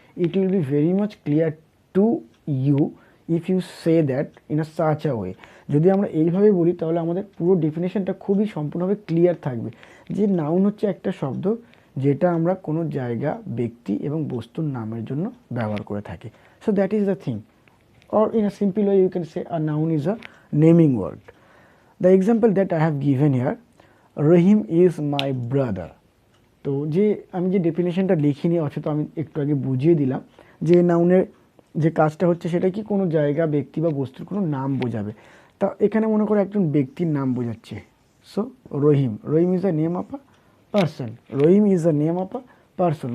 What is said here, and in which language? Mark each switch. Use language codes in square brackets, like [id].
[en] It will be very much clear to you if you say that in a such a way. [bn] যদি আমরা এইভাবে বলি তাহলে আমাদের পুরো ডেফিনেশনটা খুবই সম্পূর্ণভাবে ক্লিয়ার থাকবে যে নাউন হচ্ছে একটা শব্দ যেটা আমরা কোনো জায়গা, ব্যক্তি এবং বস্তুর নামের জন্য ব্যবহার করে থাকি। [en] So that is the thing, or in a simple way you can say a noun is a naming word. The example that I have given here, Rahim is my brother. [bn] তো যে আমি যে ডেফিনেশনটা লিখিনি অথচ আমি একটু আগে বুঝিয়ে দিলাম যে নাউনের যে কাজটা হচ্ছে সেটা কি কোনো জায়গা, ব্যক্তি বা বস্তুর কোনো নাম বোঝাবে। তা এখানে মনে করো একজন ব্যক্তির নাম বোঝাচ্ছে। [en] So Rahim, Rahim is a name of a person. Rahim is a name of a person.